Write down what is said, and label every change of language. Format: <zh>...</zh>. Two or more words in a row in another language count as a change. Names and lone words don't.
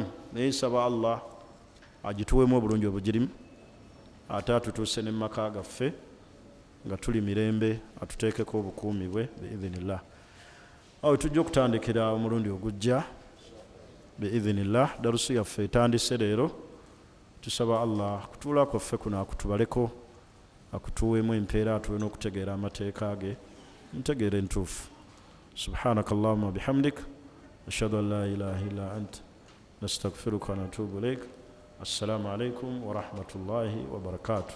<lg>Naye nsaba Allah agituweemu obulungi obugirimu, ate atutuuse ne maka gaffe nga tuli mirembe, atuteekeko obukuumi bwe biidhinillah. Awo tujja okutandikira omulundi ogujja biidhinillah. Darusu yaffe etandise leero. Tusaba Allah kutuula kwaffe kuno akutubaleko, akutuweemu empeera, atuwe n'okutegeera amateeka ge, ntegeere entuufu.</lg> <ar>سبحانك اللهم وبحمدك أشهد أن لا إله إلا أنت نستغفرك ونتوب إليك. السلام عليكم ورحمة الله وبركاته.</ar>